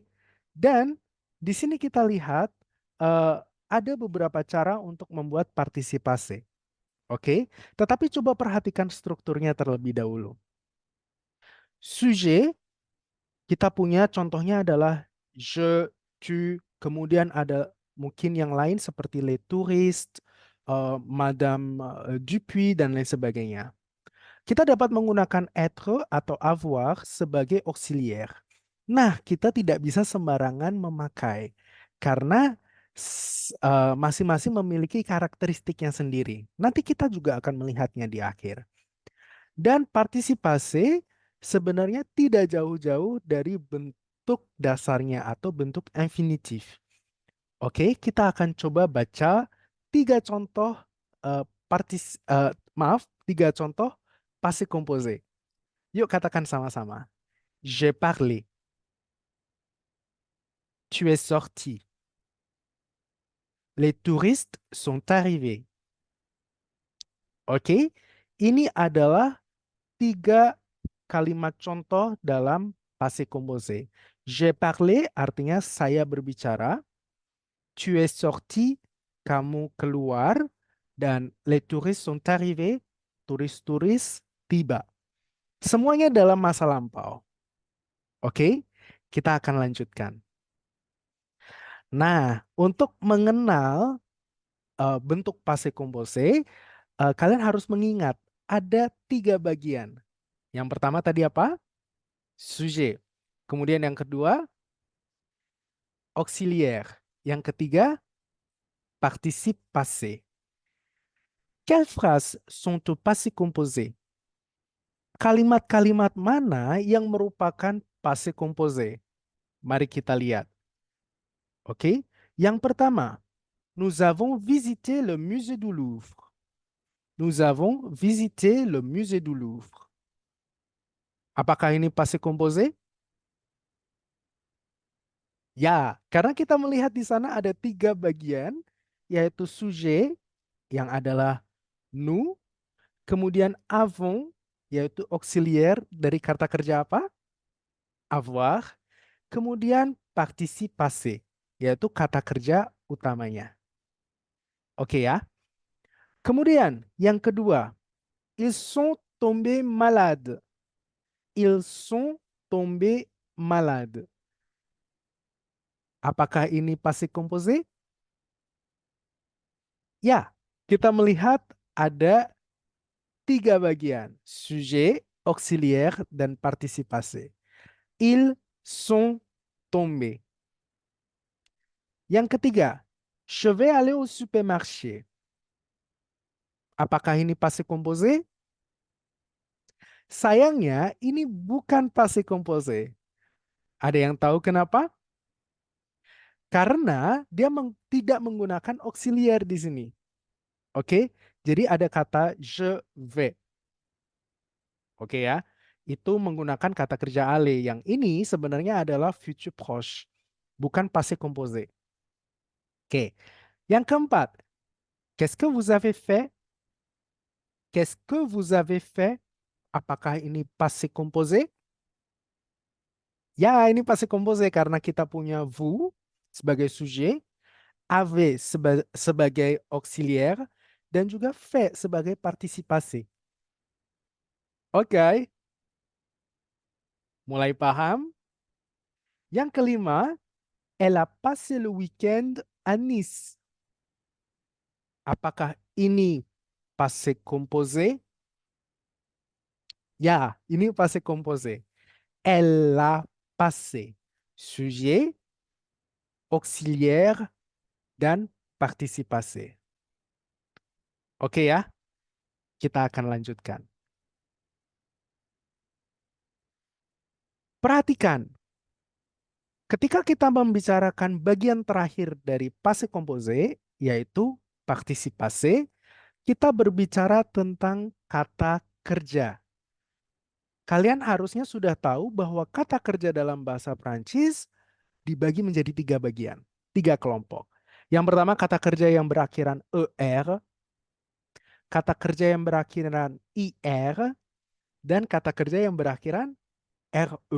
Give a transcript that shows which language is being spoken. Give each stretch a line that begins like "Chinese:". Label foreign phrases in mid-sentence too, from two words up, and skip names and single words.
Indonesian: Dan di sini kita lihat eh, ada beberapa cara untuk membuat partisipasi. Oke. Tetapi coba perhatikan strukturnya terlebih dahulu. Sujet, kita punya contohnya adalah
French: je, tu,
Indonesian: kemudian ada mungkin yang lain seperti
French: les touristes,
Indonesian: Madame Dupuis, dan lain sebagainya. Kita dapat menggunakan être atau avoir sebagai auxiliaire. Nah, kita tidak bisa sembarangan memakai karena masing-masing memiliki karakteristiknya sendiri. Nanti kita juga akan melihatnya di akhir. Dan partisipasi sebenarnya tidak jauh-jauh dari bentuk dasarnya atau bentuk infinitif. Oke, kita akan coba baca tiga contoh tiga contoh
French: passé composé.
Indonesian: Yuk katakan sama-sama.
French: J'ai parlé. Tu es sorti. Les touristes sont arrivés.
Indonesian: Oke, ini adalah tiga kalimat contoh dalam
French: passé composé. J'ai parlé
Indonesian: artinya saya berbicara.
French: Tu es sorti,
Indonesian: kamu keluar.
French: Dan les touristes sont arrivés,
Indonesian: turis-turis tiba. Semuanya dalam masa lampau. Oke, kita akan lanjutkan. Nah, untuk mengenal bentuk
French: passé composé,
Indonesian: kalian harus mengingat ada tiga bagian. Yang pertama tadi apa? Sujet. Kemudian yang kedua, auxiliaire. Yang ketiga,
French: participe passé. Quelles phrases sont au passé composé?
Indonesian: Kalimat-kalimat mana yang merupakan passé composé? Mari kita lihat. Oke, yang pertama,
French: nous avons visité le musée du Louvre. Nous avons visité le musée du Louvre.
Indonesian: Apakah ini
French: passé composé?
Indonesian: Ya, karena kita melihat di sana ada tiga bagian, yaitu sujet yang adalah nous, kemudian avons, yaitu auxiliaire dari kata kerja apa? Avoir, kemudian participe passé, yaitu kata kerja utamanya. Oke ya. Kemudian yang kedua,
French: ils sont tombés malades. Ils sont tombés malades.
Indonesian: Apakah ini
French: passé composé?
Indonesian: Ya, kita melihat ada tiga bagian, sujet, auxiliaire, dan participasi.
French: Ils sont tombés.
Indonesian: Yang ketiga,
French: je vais aller au supermarché.
Indonesian: Apakah ini
French: passé composé?
Indonesian: Sayangnya, ini bukan
French: passé composé.
Indonesian: Ada yang tahu kenapa? Karena dia tidak menggunakan auxiliaire di sini. Oke, jadi ada kata
French: je vais.
Indonesian: Oke ya, itu menggunakan kata kerja aller. Yang ini sebenarnya adalah
French: future proche,
Indonesian: bukan
French: passé composé.
Indonesian: Oke, yang keempat,
French: qu'est-ce que vous avez fait? Qu'est-ce que vous avez fait?
Indonesian: Apakah ini
French: passé composé?
Indonesian: Ya, ini
French: passé composé
Indonesian: karena kita punya vous sebagai sujet, avez sebagai auxiliaire, dan juga fait sebagai partisipasi. Oke, mulai paham? Yang kelima,
French: elle a passé le week-end à Nice.
Indonesian: Apakah ini
French: passé composé?
Indonesian: Ya, ini
French: passé composé. Elle a passé. Sujet, auxiliaire,
Indonesian: dan partisipasi. Oke ya, kita akan lanjutkan. Perhatikan, ketika kita membicarakan bagian terakhir dari
French: passé composé,
Indonesian: yaitu partisipasi, kita berbicara tentang kata kerja. Kalian harusnya sudah tahu bahwa kata kerja dalam bahasa Prancis dibagi menjadi tiga bagian, tiga kelompok. Yang pertama kata kerja yang berakhiran er, kata kerja yang berakhiran ir, dan kata kerja yang berakhiran re.